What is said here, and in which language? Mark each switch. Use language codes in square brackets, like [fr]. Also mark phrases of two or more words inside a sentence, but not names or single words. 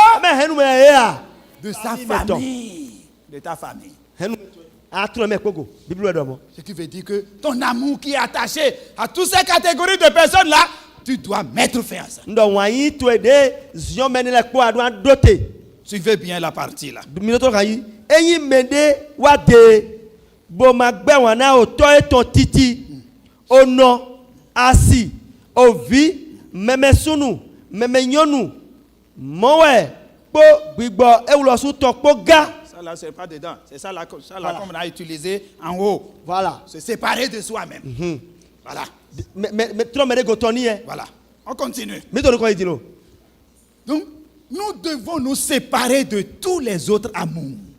[fr] De sa famille. De ta famille. Ce qui veut dire que ton amour qui est attaché à toutes ces catégories de personnes là, tu dois mettre fin à ça. Suivez bien la partie là. [fon] Asi, ovi, meme sunu, meme nyonu, mowe, po, bigbo, eulosu tokpo ga. [fr] Ça là, c'est pas dedans. C'est ça là, voilà. Comme on a utilisé en haut. Voilà. Se séparer de soi-même. Voilà. Voilà. On continue. Donc, nous devons nous séparer de tous les autres amours.